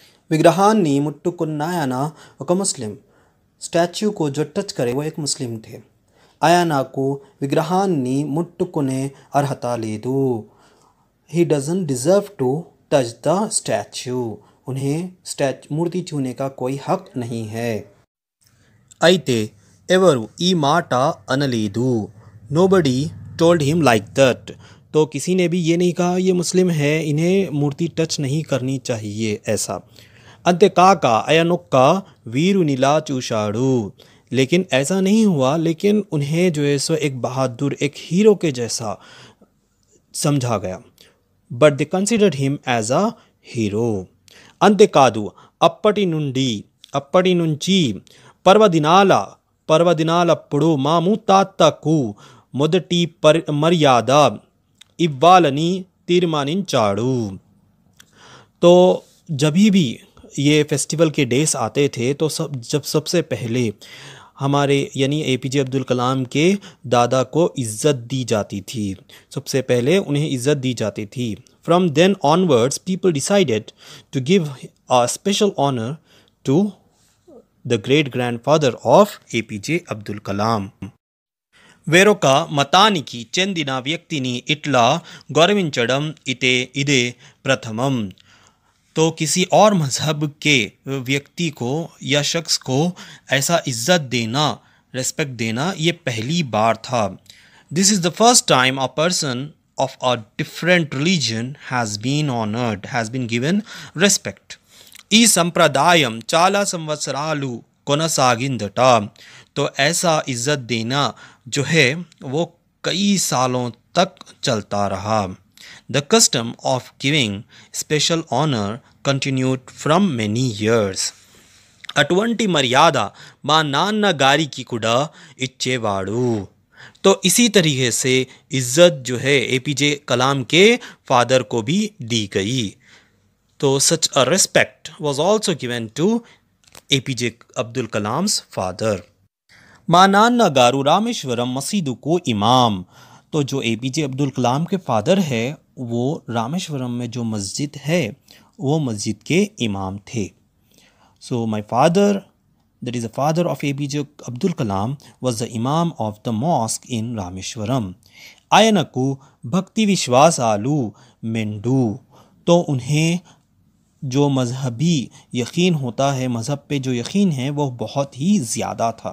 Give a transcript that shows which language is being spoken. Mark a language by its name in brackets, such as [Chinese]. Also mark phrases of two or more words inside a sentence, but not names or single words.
[Telugu] విగ్రహాన్ని ముట్టుకున్న ఒక ముస్లిం. [Hindi] స్టాచ్యూ को जो टच करे वो एक मुस्लिम थे. [Telugu] ఆయనకు విగ్రహాన్ని ముట్టుకునే అర్హత లేదు. [English] ही doesn't deserve to touch the statue. [Hindi] उन्हें मूर्ति छूने का कोई हक नहीं है. [Telugu] అయితే ఎవరు ఈ మాట అనలేదు. [English] Nobody told him like that. [Hindi] तो किसी ने भी ये नहीं कहा ये मुस्लिम है, इन्हें मूर्ति टच नहीं करनी चाहिए ऐसा. [Telugu] అంతేకాక ఆయనొక్క వీరునిలా చూశాడు. [Hindi] लेकिन ऐसा नहीं हुआ, लेकिन उन्हें जो है सो एक बहादुर, एक हीरो के जैसा समझा गया. [English] But they considered him as a hero. [Telugu] అంతేకాదు అప్పటి నుంచి పర్వదినాలప్పుడు మా ముత్తాతకు మొదటి మర్యాద ఇవ్వాలని తీర్మానించాడు. [Hindi] तो जब भी ये फेस्टिवल के डेज आते थे तो जब सबसे पहले हमारे यानी APJ अब्दुल कलाम के दादा को इज़्ज़त दी जाती थी. सबसे पहले उन्हें इज़्ज़त दी जाती थी. [English] From then onwards, people decided to give a special honor to the great-grandfather of APJ Abdul Kalam. [Telugu] వేరొక మతానికి చెందిన వ్యక్తిని ఇట్లా గౌరవించడం ఇదే ప్రథమం. [Hindi] तो किसी और मज़हब के व्यक्ति को या शख्स को ऐसा इज़्ज़त देना, रेस्पेक्ट देना ये पहली बार था. [English] This is the first time a person of a different religion has been honored, has been given respect. [Telugu] ఈ సంప్రదాయం చాలా సంవత్సరాలు కొనసాగిందట. [Hindi] तो ऐसा इज़्ज़त देना जो है वो कई सालों तक चलता रहा. [English] The custom of giving special honor continued from many years. [Telugu] అటువంటి మర్యాద మా నాన్నగారికి కూడా ఇచ్చేవాడు. [Hindi] तो इसी तरीके से इज़्ज़त जो है APJ कलाम के फादर को भी दी गई. [English] तो such a respect was also given to APJ अब्दुल कलाम्स फादर. [Telugu] మా నాన్నగారు రామేశ్వరం మసీదుకు ఇమాం. [Hindi] तो जो APJ अब्दुल कलाम के फादर है वो रामेश्वरम में जो मस्जिद है वो मस्जिद के इमाम थे. [English] So my father, that is the father of APJ Abdul Kalam, was the imam of the mosque in Rameshwaram. [Telugu] ఆయనకు భక్తి విశ్వాసాలు మెండు. [Hindi] तो उन्हें जो मजहबी यकीन होता है, मज़हब पे जो यकीन है वो बहुत ही ज़्यादा था.